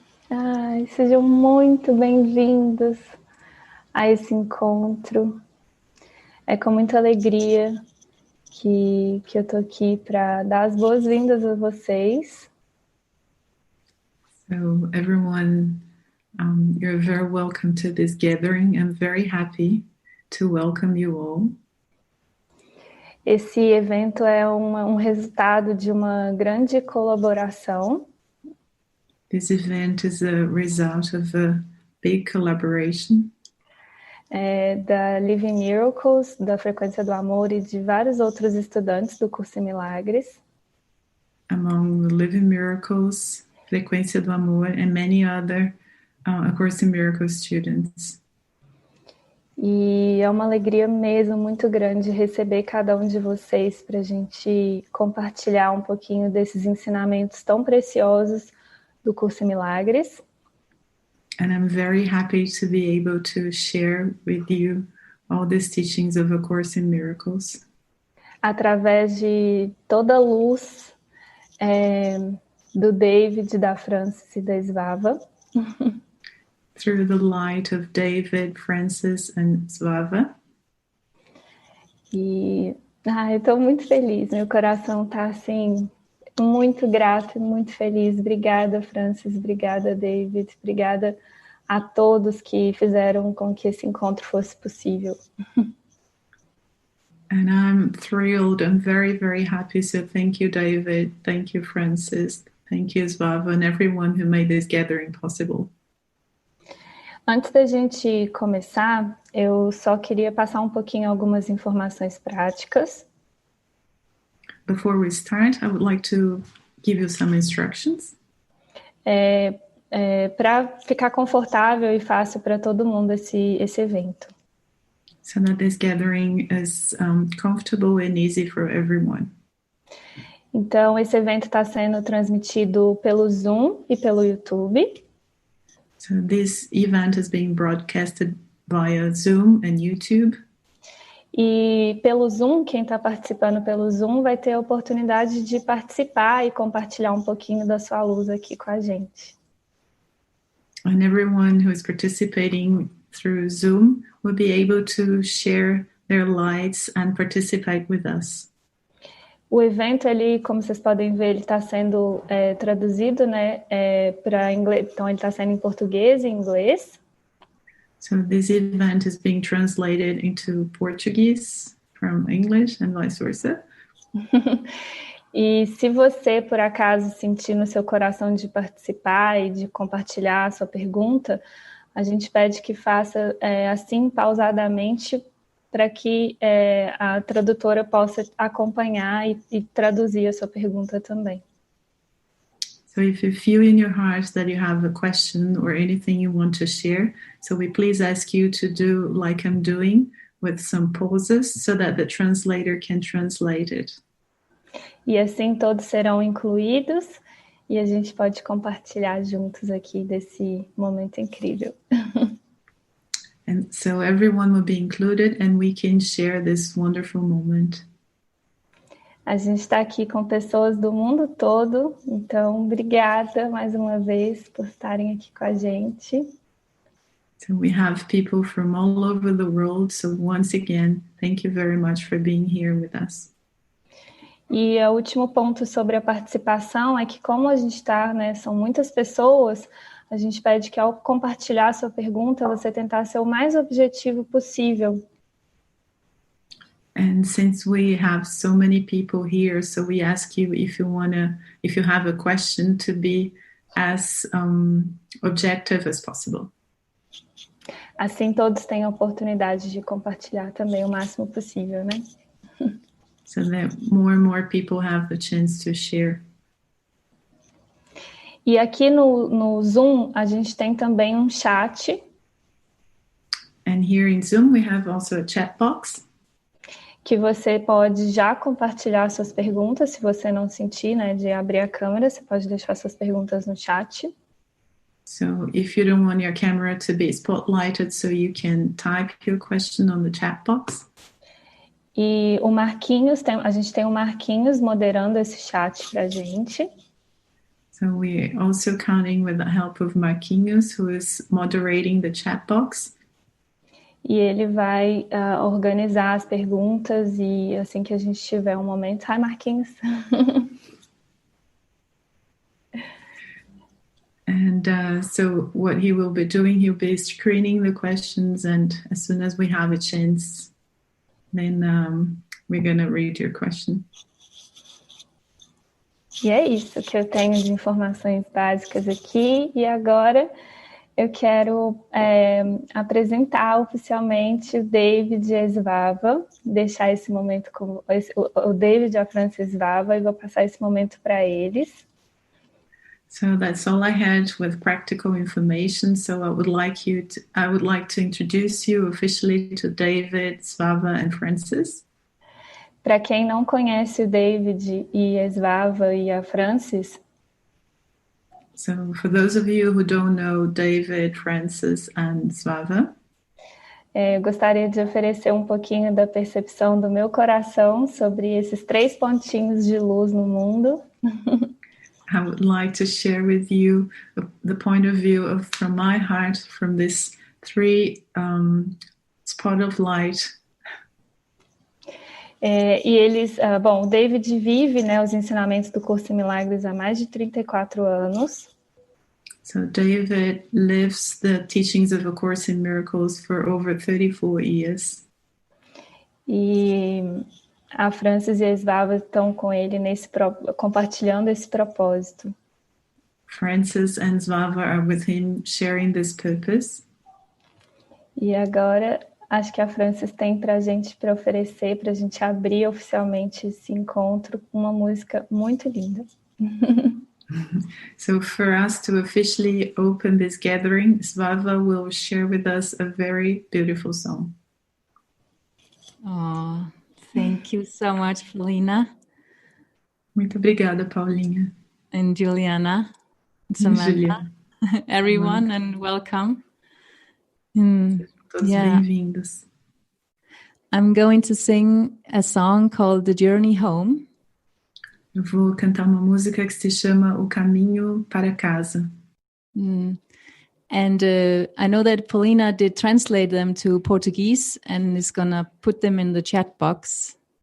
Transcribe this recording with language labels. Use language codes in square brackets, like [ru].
[pt] Ai, sejam muito bem-vindos a esse encontro. É com muita alegria que eu estou aqui para dar as boas-vindas a vocês. [en] So everyone, you're very welcome to this gathering. I'm very happy to welcome you all. [pt] Esse evento é um resultado de uma grande colaboração. [en] This event is a result of a big collaboration. [pt] Da Living Miracles, da Frequência do Amor e de vários outros estudantes do curso Milagres. [en] Among the Living Miracles, Frequência do Amor, and many other A Course in Miracles students. [pt] E é uma alegria mesmo muito grande receber cada um de vocês para a gente compartilhar um pouquinho desses ensinamentos tão preciosos do curso Milagres. [en] And I'm very happy to be able to share with you all these teachings of A Course in Miracles. [pt] Através de toda a luz do David, da Francis e da Svava. [en] Through the light of David, Francis, and Svava. [pt] E eu estou muito feliz, meu coração está assim, muito grato, muito feliz. Obrigada, Francis, obrigada, David, obrigada a todos que fizeram com que esse encontro fosse possível. [en] And I'm thrilled, I'm very, very happy. So thank you, David, thank you, Francis, thank you, Svava, and everyone who made this gathering possible. [pt] Antes da gente começar, eu só queria passar um pouquinho algumas informações práticas. [en] Before we start, I would like to give you some instructions. [pt] Para ficar confortável e fácil para todo mundo esse evento. [en] So that this gathering is comfortable and easy for everyone. [pt] Então, esse evento está sendo transmitido pelo Zoom e pelo YouTube. [en] So this event is being broadcasted via Zoom and YouTube. [pt] E pelo Zoom, quem está participando pelo Zoom vai ter a oportunidade de participar e compartilhar um pouquinho da sua luz aqui com a gente. [en] And everyone who is participating through Zoom will be able to share their lights and participate with us. [pt] O evento, ele, como vocês podem ver, ele está sendo traduzido, né, para inglês. Então, ele está sendo em português e inglês. [en] So this event is being translated into Portuguese from English and vice versa. [pt] E se você, por acaso, sentir no seu coração de participar e de compartilhar a sua pergunta, a gente pede que faça assim, pausadamente, para que a tradutora possa acompanhar e traduzir a sua pergunta também. [en] So if you feel in your heart that you have a question or anything you want to share, so we please ask you to do like I'm doing with some pauses so that the translator can translate it. [pt] E assim todos serão incluídos e a gente pode compartilhar juntos aqui desse momento incrível. [en] And so everyone will be included and we can share this wonderful moment. [pt] A gente está aqui com pessoas do mundo todo, então obrigada mais uma vez por estarem aqui com a gente. [en] So we have people from all over the world, so once again, thank you very much for being here with us. [pt] E o último ponto sobre a participação é que como a gente está, né, são muitas pessoas, a gente pede que ao compartilhar a sua pergunta, você tentar ser o mais objetivo possível. [en] And since we have so many people here, so we ask you if you have a question, to be as objective as possible. [pt] Assim todos têm a oportunidade de compartilhar também o máximo possível, né? [en] So that more and more people have the chance to share. [pt] E aqui no Zoom, a gente tem também um chat. [en] And here in Zoom, we have also a chat box. [pt] Que você pode já compartilhar suas perguntas, se você não sentir, né, de abrir a câmera, você pode deixar suas perguntas no chat. [en] So if you don't want your camera to be spotlighted, so you can type your question on the chat box. [pt] E o Marquinhos, a gente tem o Marquinhos moderando esse chat pra gente. [en] So we're also counting with the help of Marquinhos, who is moderating the chat box. [pt] E ele vai organizar as perguntas e assim que a gente tiver um momento... [en] Hi, Marquinhos! And so what he will be doing, he'll be screening the questions, and as soon as we have a chance, then we're going to read your question. [pt] E é isso que eu tenho de informações básicas aqui. E agora eu quero apresentar oficialmente o David e a Svava, deixar esse momento com o David e a França Svava, e vou passar esse momento para eles. [en] So that's all I had with practical information. So I would like to introduce you officially to David, Svava, and Francis. [pt] Para quem não conhece o David e a Svava e a Francis. [en] So for those of you who don't know David, Francis, and Svava, [pt] gostaria de oferecer um pouquinho da percepção do meu coração sobre esses 3 pontinhos de luz no mundo. [en] I would like to share with you the point of view from my heart, from this 3 spot of light. [pt] E eles, o David vive, os ensinamentos do Curso Milagres há mais de 34 anos. [en] So David lives the teachings of A Course in Miracles for over 34 years. [pt] E a Francis e a Svava estão com ele compartilhando esse propósito. [en] Francis and Svava are with him sharing this purpose. [pt] E agora acho que a Francis tem para oferecer, para a gente abrir oficialmente esse encontro com uma música muito linda. [en] So for us to officially open this gathering, Svava will share with us a very beautiful song. Oh, thank you so much, Paulina. [pt] Muito obrigada, Paulinha. [en] And Juliana. And Samantha. Everyone, and welcome. [pt] Todos bem-vindos. [en] I'm going to sing a song called The Journey Home. [pt] Eu vou cantar uma música que se chama O Caminho para Casa. [en] And I know that Paulina did translate them to Portuguese and is gonna put them in the chat box.